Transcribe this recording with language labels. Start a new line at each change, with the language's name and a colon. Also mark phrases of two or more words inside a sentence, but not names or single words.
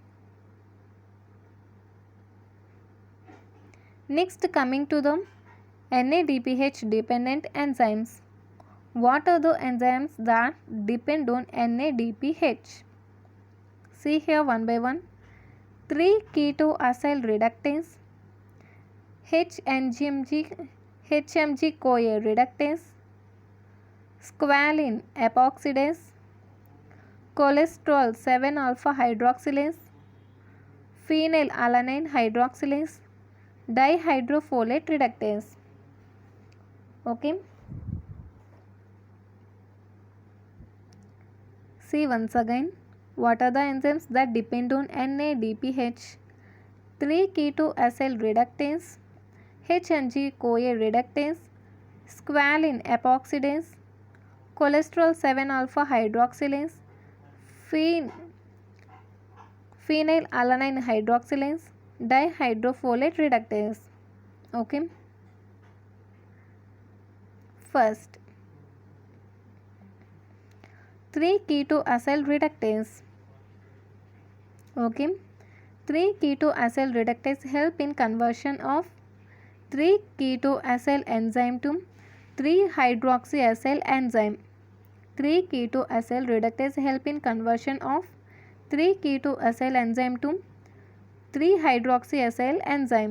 English: Next, coming to the NADPH dependent enzymes. What are the enzymes that depend on NADPH? See here one by one. 3-ketoacyl reductase, HMG-CoA reductase, squalene epoxidase, cholesterol 7-alpha hydroxylase, phenylalanine hydroxylase, dihydrofolate reductase. Okay. See once again, what are the enzymes that depend on NADPH? 3-ketoacyl reductase, HMG-CoA reductase, squalene epoxidase, cholesterol 7-alpha hydroxylase, phenylalanine hydroxylase, dihydrofolate reductase. Okay. First, 3-ketoacyl reductase. Okay, 3-ketoacyl reductase help in conversion of 3-ketoacyl enzyme to 3-hydroxyacyl enzyme. 3-ketoacyl reductase help in conversion of 3-ketoacyl enzyme to 3-hydroxyacyl enzyme.